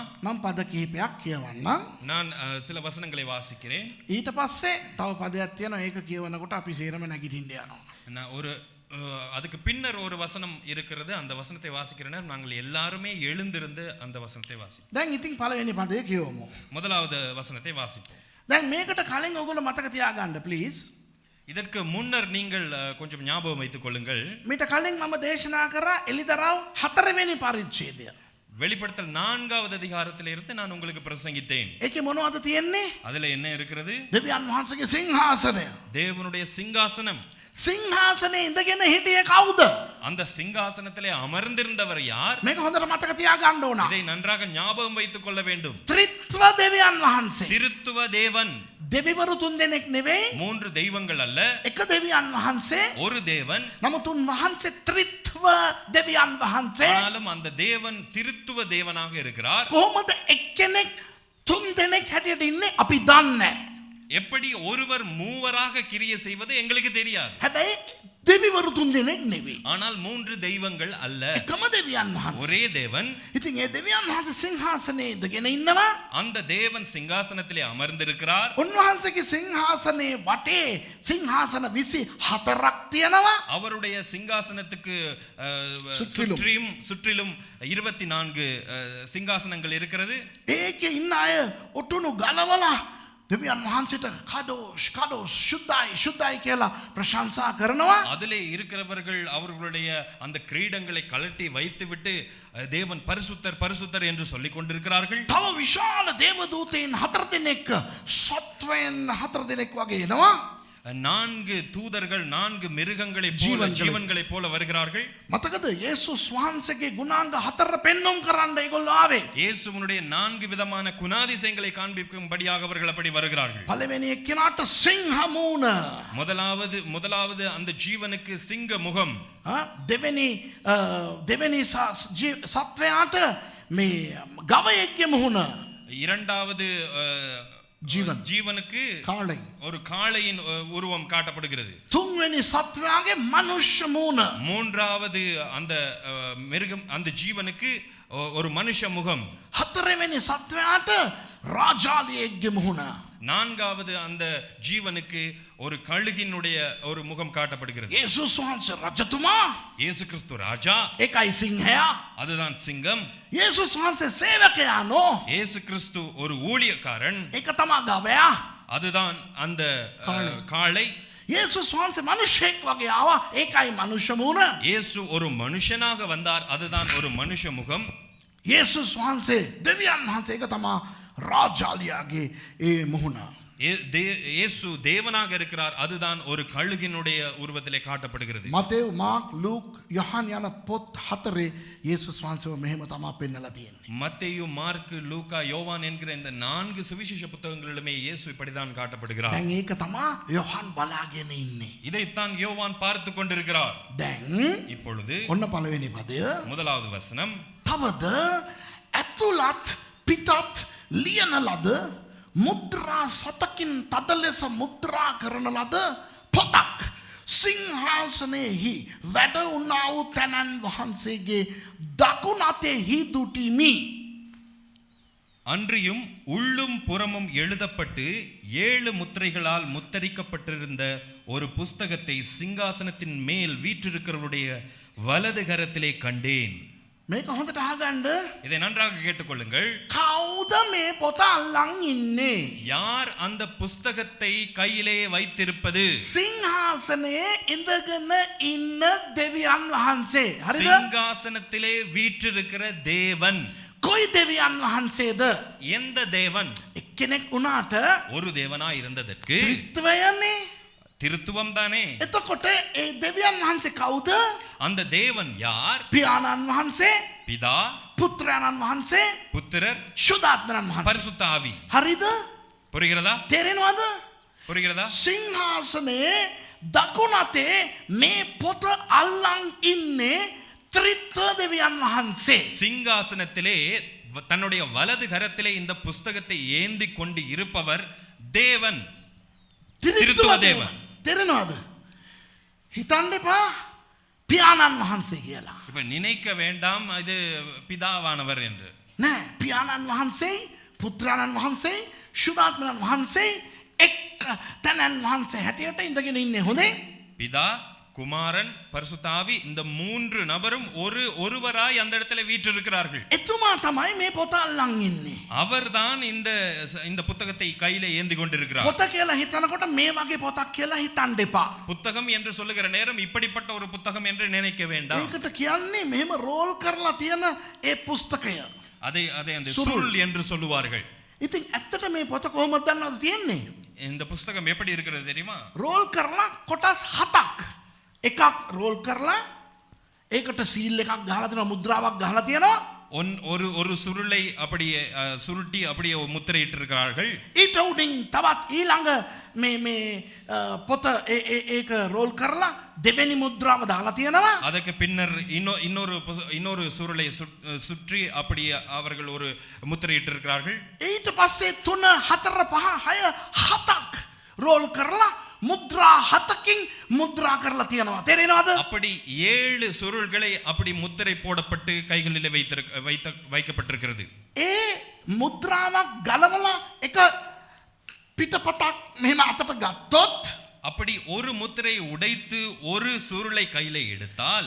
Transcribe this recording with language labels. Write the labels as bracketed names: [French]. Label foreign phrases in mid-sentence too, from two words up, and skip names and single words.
[Sinhala] මම පද කිහිපයක් කියවන්නම්. [Tamil] நான் சில வசனங்களை வாசிக்கிறேன். [Sinhala] ඊට පස්සේ තව පදයක් තියෙනවා ඒක කියවනකොට අපි සේරම නැගිටින්න යනවා. [Tamil] நான் அதுக்கு பின்னர் ஒரு வசனம் இருக்கிறது. அந்த வசனத்தை வாசிக்கிற நேரம் நாங்கள் எல்லாருமே எழுந்திருந்து அந்த வசனத்தை வாசிப்போம். [Sinhala] දැන් ඉතින් පළවෙනි පදේ කියවමු. [Tamil] முதலாவது வசனத்தை வாசிப்போம். [Sinhala] දැන් මේකට කලින් ඔයගොල්ලෝ මතක තියාගන්න ප්ලීස්. [Tamil] இதற்கு முன்னர் நீங்கள் கொஞ்சம் ஞாபகம் வைத்துக் கொள்ளுங்கள். [Sinhala] මීට කලින් මම දේශනා කරා එලිදරව් 4වෙනි පරිච්ඡේදය. [Tamil] வெளிப்படுத்தல் 4வது அதிகாரத்திலிருந்து நான் உங்களுக்கு பிரசங்கித்தேன். [Sinhala] ඒකේ මොනවද තියෙන්නේ? [Tamil] அதுல என்ன இருக்கிறது? [Sinhala] දෙවියන් වහන්සේගේ සිංහාසනය. [Tamil] தேவனுடைய சிங்காசனம். [Sinhala] සිංහාසනේ ඉඳගෙන හිටියේ කවුද? [Tamil] அந்த சிங்காசனத்திலே அமர்ந்திருந்தவர் யார்? [Sinhala] මේක හොඳට මතක තියාගන්න ඕන. [Tamil] இதை நன்றாக ஞாபகம் வைத்துக் கொள்ள வேண்டும். [Sinhala] ත්‍රිත්ව දෙවියන් වහන්සේ. [Tamil] திருத்துவ தேவன். [Sinhala] දෙවිවරු තුන් දෙනෙක් නෙවෙයි. [Tamil] 3 தெய்வங்கள் அல்ல. [Sinhala] එක දෙවියන් වහන්සේ. [Tamil] ஒரு தேவன். [Sinhala] නමුත් උන් වහන්සේ ත්‍රිත්ව දෙවියන් වහන්සේ. [Tamil] ஆனாலும் அந்த தேவன் திருத்துவ தேவனாக இருக்கிறார். [Sinhala] කොහොමද එක්කෙනෙක් තුන් දෙනෙක් හැටියට ඉන්නේ අපි දන්නේ. [Tamil] எப்படி ஒருவர் மூவராக கிரியை செய்வது எங்களுக்கு தெரியாது. [Sinhala] හැබැයි දෙවිවරු තුන් දෙනෙක් නෙවෙයි. [Tamil] ஆனால் 3 தெய்வங்கள் அல்ல. [Sinhala] එකම දෙවියන් වහන්සේ. [Tamil] ஒரே தேவன். [Sinhala] ඉතින් ඒ දෙවියන් වහන්සේ සිංහාසනේ ඉඳගෙන ඉන්නවා. [Tamil] அந்த தேவன் சிங்காசனத்திலே அமர்ந்திருக்கிறார். [Sinhala] උන්වහන්සේගේ සිංහාසනේ වටේ සිංහාසන 24ක් තියෙනවා. [Tamil] அவருடைய சிங்காசனத்துக்கு சுற்றிலும். சுற்றிலும் 24 சிங்காசனங்கள் இருக்கிறது. [Sinhala] ඒකේ ඉන්න අය ඔටුනු ගලවලා දෙවියන් වහන්සේට කඩෝස් ශුද්ධයි කියලා ප්‍රශංසා කරනවා. [Tamil] அதிலே இருக்கிறவர்கள் அவர்களுடைய அந்த கிரீடங்களை கழட்டி வைத்துவிட்டு தேவன் பரிசுத்தர் என்று சொல்லிக் கொண்டிருக்கிறார்கள். [Sinhala] තව විශාල දේවදූතයන් 4 දෙනෙක් සත්වයන් 4 දෙනෙක් වගේ එනවා. [Tamil] 4 தூதர்கள் 4 மிருகங்களை ஜீவன்களை போல வருகிறார்கள். [Sinhala] මතකද යේසුස් වහන්සේගේ ගුණාංග 4 පෙන්වුම් කරන්න ඒගොල්ලෝ ආවේ. [Tamil] இயேசுவினுடைய 4 விதமான குணாதிசயங்களை காண்பிக்கும்படியாக அவர்கள் அப்படி வருகிறார்கள். [Sinhala] පළවෙනි එක්කෙනාට සිංහ මූණ. [Tamil] முதலாவது அந்த ஜீவனுக்கு சிங்க முகம். [Sinhala] දෙවෙනි සත්වයාට මේ ගවයෙක්ගේ මුහුණ. [Tamil] இரண்டாவது ஜீவனுக்கு [Sinhala] කාලයි. [Tamil] ஒரு காளையின் உருவம் காட்டப்படுகிறது. [Sinhala] තුන්වෙනි සත්වයාගේ මනුෂ්‍ය මූණ. [Tamil] மூன்றாவது அந்த மிருகம் அந்த ஜீவனுக்கு ஒரு மனுஷ முகம். [Sinhala] හතරවෙනි සත්වයාට ராஜாளிයෙක්ගේ මුහුණ. [Tamil] நான்காவது அந்த ஜீவனுக்கு ஒரு கழுகினுடைய ஒரு முகம் காட்டப்படுகிறது. [Sinhala] යේසුස් වහන්සේ රජතුමා. [Tamil] இயேசு கிறிஸ்து ராஜா. [Sinhala] ඒකයි සිංහයා. [Tamil] அதுதான் சிங்கம். [Sinhala] යේසුස් වහන්සේ සේවකයා නෝ. [Tamil] இயேசு கிறிஸ்து ஒரு ஊழியக்காரன். [Sinhala] ඒක තමයි ගවයා. [Tamil] அதுதான் அந்த காளை. [Sinhala] යේසුස් වහන්සේ මිනිසෙක් වගේ ආවා. ඒකයි මනුෂ්‍ය මූණ. [Tamil] இயேசு ஒரு மனுஷனாக வந்தார். அதுதான் ஒரு மனுஷ முகம். [Sinhala] යේසුස් වහන්සේ දෙවියන් වහන්සේ ඒක තමයි ராஜாளியாගේ ඒ මුහුණ. [Tamil] இயேசு தேவனாக இருக்கிறார். அதுதான் ஒரு கழுகினுடைய உருவத்திலே காட்டப்படுகிறது. மத்தேயு, மார்க், லூக், [Sinhala] යොහන් යන පොත් 4 යේසුස් වහන්සේව මෙහෙම තමයි පෙන්නලා තියෙන්නේ. [Tamil] மத்தேயு மார்க்கு லூக்கா யோவான் என்கிற இந்த 4 சுவிசேஷ புத்தகங்களிலுமே இயேசு இப்படிதான் காட்டப்படுகிறார். [Sinhala] දැන් ඒක තමයි යොහන් බලාගෙන ඉන්නේ. [Tamil] இதைத்தான் யோவான் பார்த்து கொண்டிருக்கிறார். [Sinhala] දැන් [Tamil] இப்பொழுது [Sinhala] ඔන්න පළවෙනි පදය. [Tamil] முதலாவது வசனம், [Sinhala] තවද ඇතුළත් පිටත් ලියන ලද මුද්‍රා සතකින් තද ලෙස මුද්‍රා කරන ලද පොතක් සිංහාසනයෙහි වැඩ වුණා වූ තැනන් වහන්සේගේ දකුණු අතෙහි දුටිමි. [Tamil] அன்றியும் உள்ளும் புறமும் எழுதப்பட்டு 7 முத்திரைகளால் முத்தரிக்கப்பட்டிருந்த ஒரு புஸ்தகத்தை சிங்காசனத்தின் மேல் வீற்றிருக்கிறவருடைய வலது கரத்திலே கண்டேன். [Sinhala] මේක හොඳට අහගන්න. [Tamil] இதை நன்றாக கேட்டுக்கொள்ளுங்கள். [Sinhala] කවුද මේ පොත අල්ලන් ඉන්නේ? [Tamil] யார் அந்த புஸ்தகத்தை கையிலே வைத்திருப்பது? [Sinhala] සිංහාසනයේ ඉඳගෙන ඉන්න දෙවියන් වහන්සේ. හරිද? [Tamil] சிங்காசனத்திலே வீற்றிருக்கிற தேவன். [Sinhala] කොයි දෙවියන් වහන්සේද? [Tamil] எந்த தேவன்? [Sinhala] එක්කෙනෙක් වුණාට [Tamil] ஒரு தேவனா இருந்ததற்கு [Sinhala] ත්‍රිත්වයනේ. [Tamil] திருத்துவம் தானே. [Sinhala] එතකොට ඒ දෙවියන් වහන්සේ කවුද? [Tamil] அந்த தேவன் யார்? [Sinhala] පියාණන් වහන්සේ, [Tamil] பிதா, [Sinhala] පුත්‍රයාණන් වහන්සේ, [Tamil] புத்திரர், [Sinhala] ශුද්ධාත්මයන් වහන්සේ. [Tamil] பரிசுத்த ஆவி. [Sinhala] හරිද? [Tamil] புரிகிறதா? [Sinhala] තේරෙනවද? [Tamil] புரிகிறதா? [Sinhala] සිංහාසනයේ දකුණු අතේ මේ පොත අල්ලන් ඉන්නේ ත්‍රිත්ව දෙවියන් වහන්සේ. [Tamil] சிங்காசனத்திலே தன்னுடைய வலது கரத்திலே இந்த புஸ்தகத்தை ஏந்தி கொண்டு இருப்பவர் தேவன். [Sinhala] ත්‍රිත්ව දේවන්. තේරෙනවද? හිතන්න එපා පියාණන් වහන්සේ කියලා. [Tamil] இப்ப நினைக்க வேண்டாம் இது பிதாவானவர் என்று. [Sinhala] නෑ, පියාණන් වහන්සේයි, පුත්‍රයාණන් වහන්සේයි, ශුද්ධාත්මයන් වහන්සේයි එක් තැනන් වහන්සේ හැටියට ඉඳගෙන ඉන්නේ. හොඳේ? [Tamil] பிதா, குமாரன், பரிசுத்த ஆவி, இந்த 3 நபரும் ஒருவராய் அந்த இடத்துல வீற்றிருக்கிறார்கள். [Sinhala] එතුමා තමයි මේ පොත අල්ලන් ඉන්නේ. [Tamil] அவர்தான் இந்த புத்தகத்தை கையிலே ஏந்தி கொண்டிருக்கிறார். [Sinhala] පොත කියලා හිතනකොට මේ වගේ පොතක් කියලා හිතන්න එපා. [Tamil] புத்தகம் என்று சொல்லுகிற நேரம் இப்படிப்பட்ட ஒரு புத்தகம் என்று நினைக்க வேண்டாம். [Sinhala] ඒකට කියන්නේ මෙහෙම රෝල් කරලා තියෙන ඒ පුස්තකය. [Tamil] அதை அந்த சுருள் என்று சொல்லுவார்கள். [Sinhala] ඉතින් ඇත්තට මේ පොත කොහොමද දන්නවද තියෙන්නේ? [Tamil] இந்த புஸ்தகம் எப்படி இருக்கிறது தெரியுமா? [Sinhala] රෝල් කරලා කොටස් 7ක්. එකක් රෝල් කරලා ඒකට සීල් එකක් ගහලා තියෙනවා, මුද්‍රාවක් ගහලා තියෙනවා. [Tamil] ஒரு சுருளை அப்படியே சுருட்டி அப்படியே முத்திரையிட்டு இருக்கிறார்கள். [Sinhala] ඊට උඩින් තවත් ඊළඟ මේ පොත ඒක රෝල් කරලා දෙවෙනි මුද්‍රාව දාලා තියෙනවා. [Tamil] அதுக்கு பின்னர் இன்னொரு சுருளை சுற்றி அப்படியே அவர்கள் ஒரு முத்திரையிட்டு இருக்கிறார்கள். [Sinhala] ඊට පස්සේ 3 4 5 6 7ක් රෝල් කරලා මුද්‍රා 7කින් මුද්‍රා කරලා තියෙනවා. තේරෙනවද? [Tamil] அப்படி 7 சுருள்களை அப்படி முத்திரை போடப்பட்டு கைகளிலே வைக்கப்பட்டிருக்கிறது. [Sinhala] ඒ මුද්‍රාවක් ගලවලා එක පිටපතක් මෙහෙම අතට ගත්තොත් [Tamil] அப்படி ஒரு முத்திரை உடைத்து ஒரு சுருளை கையிலே எடுத்தால்